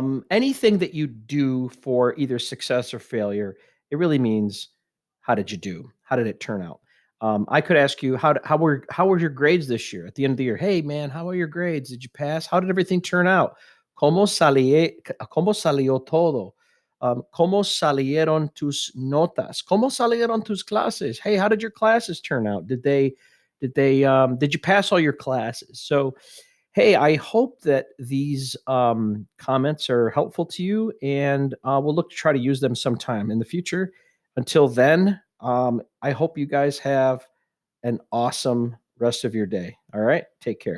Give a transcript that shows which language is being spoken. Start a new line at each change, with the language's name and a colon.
English: Anything that you do for either success or failure, it really means how did you do? How did it turn out? I could ask you how were your grades this year at the end of the year? Hey man, how are your grades? Did you pass? How did everything turn out?
Spanish: Cómo salió todo? ¿Cómo salieron tus notas? ¿Cómo salieron tus clases?
English: Hey, how did your classes turn out? Did you pass all your classes? So hey, I hope that these comments are helpful to you, and we'll look to try to use them sometime in the future. Until then, I hope you guys have an awesome rest of your day. All right, take care.